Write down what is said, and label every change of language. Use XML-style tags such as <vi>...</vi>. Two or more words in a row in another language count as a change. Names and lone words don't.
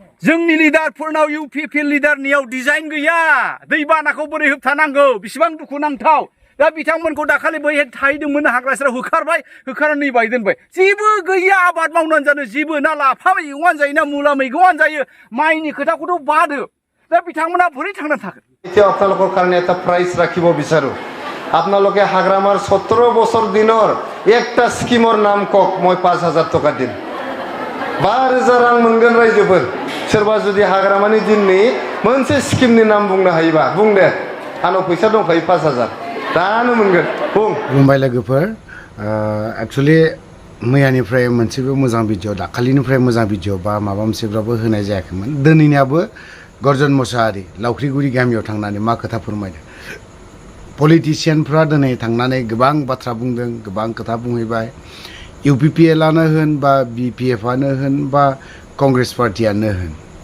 <brx>जोंनि लिडारफोरनाव इउपिपिएल लिडारनियाव डिजाइन गैया दैबानाखौ बोरै होबथानांगौ बेसेबां दुखुनांथाव दा बिथांमोनखौ दाखालि बैहाय थाहैदोंमोन हाग्रा सेराव होखारबाय होखारनानै बाय दोनबाय जेबो गैया आबाद मावनानै जानो जेबो ना लाफा मैगंआनो जायो ना मुला मैगंआनो जायो माइनि खोथाखौथ' बादो दा बिथांमोना बोरै थांना थागोन</brx> <as>এতিয়া আপোনালোকৰ কাৰণে এটা প্ৰাইজ ৰাখিব বিচাৰো আপোনালোকে হাগ্ৰামাৰ 17 বছৰ দিনৰ একটা স্কিমৰ নাম কক মই 5000 টকা দিম</as> <brx>12000 रां मोनगोन रायजोफोर सोरबा जुदि हाग्रामानि दिननि मोनसे स्किमनि नाम बुंनो हायोबा बुं दे आंनाव फैसा दंखायो 5000 दानो मोनगोन बुं खुलुमबाय लोगोफोर एक्चुअली मैयानिफ्राय मोनसेबो मोजां भिडिअ दाखालिनिफ्राय मोजां भिडिअ बा माबा मोनसेब्लाबो होनाय जायाखैमोन दिनैनियाबो गर्जन मोसाहारि लावख्रिगुरि गामियाव थांनानै मा खोथा फोरमायदों पलिटिशियानफ्रा दिनै थांनानै गोबां बाथ्रा बुंदों गोबां खोथा बुंहैबाय इउपिपिएलआनो होन बा बिपिएफआनो होन बा कंग्रेस पार्टियानो होन</brx>